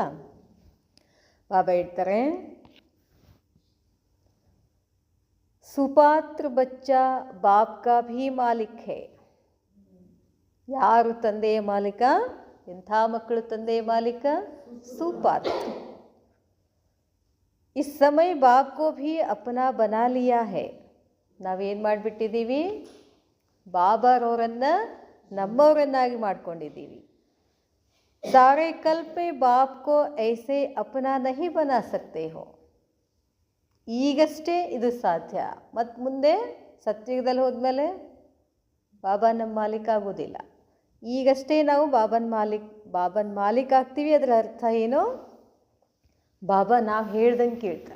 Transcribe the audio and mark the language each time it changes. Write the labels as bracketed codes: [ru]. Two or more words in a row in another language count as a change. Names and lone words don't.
[kn] ಬಾಬಾ ಹೇಳ್ತಾರೆ, [hi] सुपात्र बच्चा बाप का भी मालिक है. [kn] ಯಾರು ತಂದೆಯ ಮಾಲೀಕ? ಎಂಥ ಮಕ್ಕಳು ತಂದೆಯ ಮಾಲೀಕ? ಸುಪಾತ್ರ. [hi] इस समय बाप को भी अपना बना लिया है. [kn] ನಾವೇನು ಮಾಡಿಬಿಟ್ಟಿದ್ದೀವಿ? ಬಾಬಾರವರನ್ನು ನಮ್ಮವರನ್ನಾಗಿ ಮಾಡ್ಕೊಂಡಿದ್ದೀವಿ. [hi] सारे कल्प में बाप को ऐसे अपना नहीं बना सकते हो. [kn] ಈಗಷ್ಟೇ ಇದು ಸಾಧ್ಯ. ಮತ್ತು ಮುಂದೆ ಸತ್ಯುಗದಲ್ಲಿ ಹೋದ್ಮೇಲೆ ಬಾಬಾ ನಮ್ಮ ಮಾಲೀಕ ಆಗೋದಿಲ್ಲ. ಈಗಷ್ಟೇ ನಾವು ಬಾಬನ್ ಮಾಲೀಕ ಆಗ್ತೀವಿ. ಅದರ ಅರ್ಥ ಏನು? ಬಾಬಾ ನಾವು ಹೇಳ್ದಂಗೆ ಕೇಳ್ತಾರೆ.